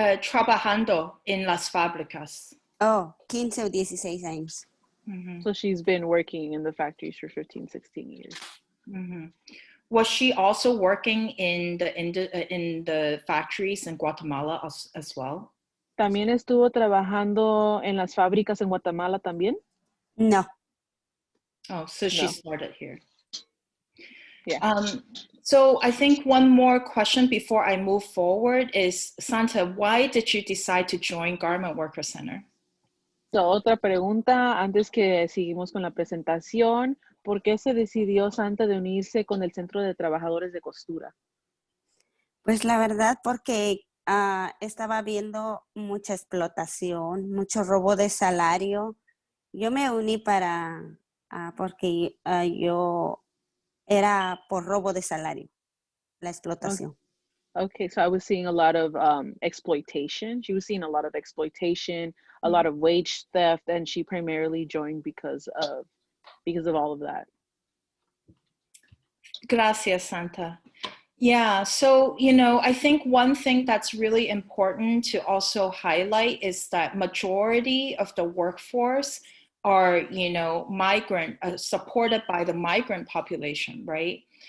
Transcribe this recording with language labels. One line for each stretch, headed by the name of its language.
Spanish: Trabajando en las fábricas. 15 o 16 años. Mm-hmm.
English: So she's been working in the factories for 15, 16 years. Mm-hmm. Was she also working in the factories in Guatemala as well?
Spanish: ¿También estuvo trabajando en las fábricas en Guatemala también? No.
English: Oh, so she started here. Yeah. So I think one more question before I move forward is, Santa, why did you decide to join Garment Worker Center?
Spanish: So, otra pregunta antes que seguimos con la presentación. ¿Por qué se decidió Santa de unirse con el Centro de Trabajadores de Costura? Pues la verdad porque estaba viendo mucha explotación, mucho robo de salario. Yo me uní porque yo era por robo de salario, la explotación.
English: Okay, so I was seeing a lot of exploitation. She was seeing a lot of exploitation, a lot of wage theft, and she primarily joined because of all of that.
Spanish: Gracias, Santa.
English: Yeah, so, I think one thing that's really important to also highlight is that majority of the workforce are, migrant, supported by the migrant population, right?